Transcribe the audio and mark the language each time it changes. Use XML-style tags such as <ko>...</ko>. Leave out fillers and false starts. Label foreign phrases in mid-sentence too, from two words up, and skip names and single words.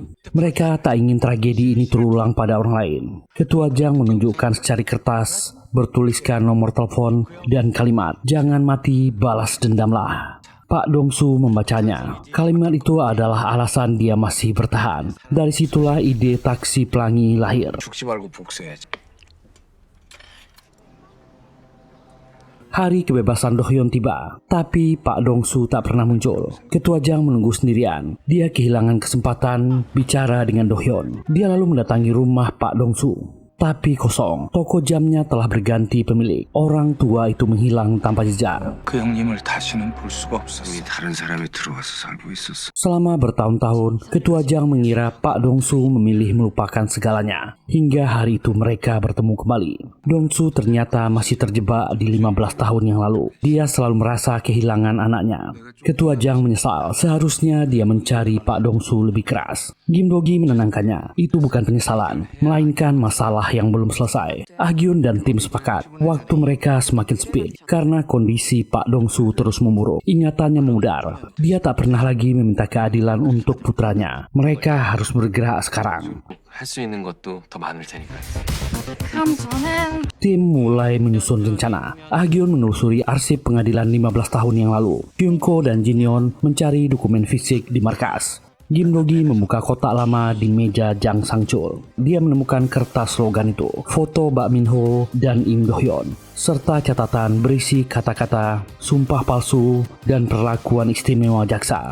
<id>Mereka tak ingin tragedi ini terulang pada orang lain. Ketua Jang menunjukkan secari kertas bertuliskan nomor telepon dan kalimat, "Jangan mati, balas dendamlah." Pak Dong-su membacanya. Kalimat itu adalah alasan dia masih bertahan. Dari situlah ide taksi pelangi lahir.</id> <ko>죽지 말고 복수해야지.</ko> <id>Hari kebebasan Do-hyun tiba, tapi Pak Dong-su tak pernah muncul. Ketua Jang menunggu sendirian. Dia kehilangan kesempatan bicara dengan Do-hyun. Dia lalu mendatangi rumah Pak Dong-su. Tapi kosong. Toko jamnya telah berganti pemilik. Orang tua itu menghilang tanpa jejak.</id> <ko>그 형님을 다시는 볼 수가 없었어. 다른 사람이 들어와서 살고 있었어.</ko> <id>Selama bertahun-tahun, Ketua Jang mengira Pak Dong-su memilih melupakan segalanya. Hingga hari itu mereka bertemu kembali. Dong-su ternyata masih terjebak di 15 tahun yang lalu. Dia selalu merasa kehilangan anaknya. Ketua Jang menyesal. Seharusnya dia mencari Pak Dong-su lebih keras. Kim Do-gi menenangkannya. Itu bukan penyesalan, melainkan masalah yang belum selesai. Ah-gyun dan tim sepakat. Waktu mereka semakin sempit karena kondisi Pak Dong-su terus memburuk. Ingatannya memudar. Dia tak pernah lagi meminta keadilan untuk putranya. Mereka harus bergerak sekarang.</id> <ko>할 수 있는 것도 더 많을 테니까. 그럼 저는</ko> <id>Tim mulai menyusun rencana. Ah-gyun menelusuri arsip pengadilan 15 tahun yang lalu. Kyung-ko dan Jin-yeon mencari dokumen fisik di markas. Kim Do-gi membuka kotak lama di meja Jang Sang-chul. Dia menemukan kertas slogan itu, foto Bak Min-ho dan Im Do-hyun, serta catatan berisi kata-kata sumpah palsu dan perlakuan istimewa jaksa.</id>